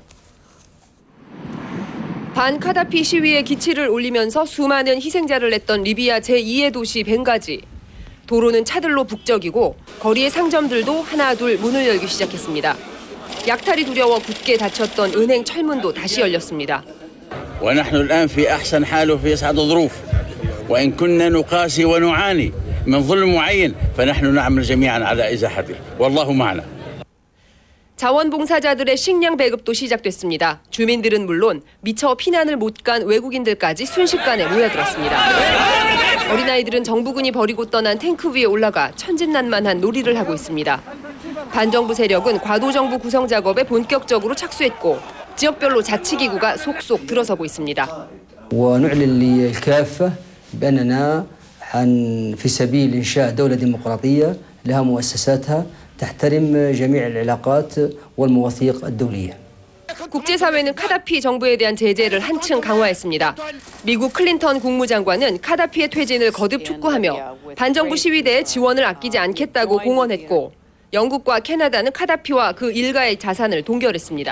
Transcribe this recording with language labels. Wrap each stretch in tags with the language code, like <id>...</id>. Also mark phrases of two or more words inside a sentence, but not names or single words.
<ko>반카다피 시위에 기치를 올리면서 수많은 희생자를 냈던 리비아 제2의 도시 벵가지. 도로는 차들로 북적이고 거리의 상점들도 하나둘 문을 열기 시작했습니다. 약탈이 두려워 굳게 닫혔던 은행 철문도 다시 열렸습니다.</ko> <ar>ونحن الآن في أحسن حال وفي أسعد ظروف وإن كنا نقاسي ونعاني من ظلم معين فنحن نعمل جميعا على إزاحته والله معنا.</ar> <ko>자원봉사자들의 식량 배급도 시작됐습니다. 주민들은 물론 미처 피난을 못 간 외국인들까지 순식간에 모여들었습니다. 어린아이들은 정부군이 버리고 떠난 탱크 위에 올라가 천진난만한 놀이를 하고 있습니다. 반정부 세력은 과도정부 구성 작업에 본격적으로 착수했고 지역별로 자치기구가 속속 들어서고 있습니다.</ko> <ar>ونعلن للكافة بأننا في سبيل إنشاء دولة ديمقراطية لها مؤسساتها تحترم جميع العلاقات والمواثيق الدولية.</ar> <ko>국제사회는 카다피 정부에 대한 제재를 한층 강화했습니다. 미국 클린턴 국무장관은 카다피의 퇴진을 거듭 촉구하며 반정부 시위대의 지원을 아끼지 않겠다고 공언했고 영국과 캐나다는 카다피와 그 일가의 자산을 동결했습니다.</ko>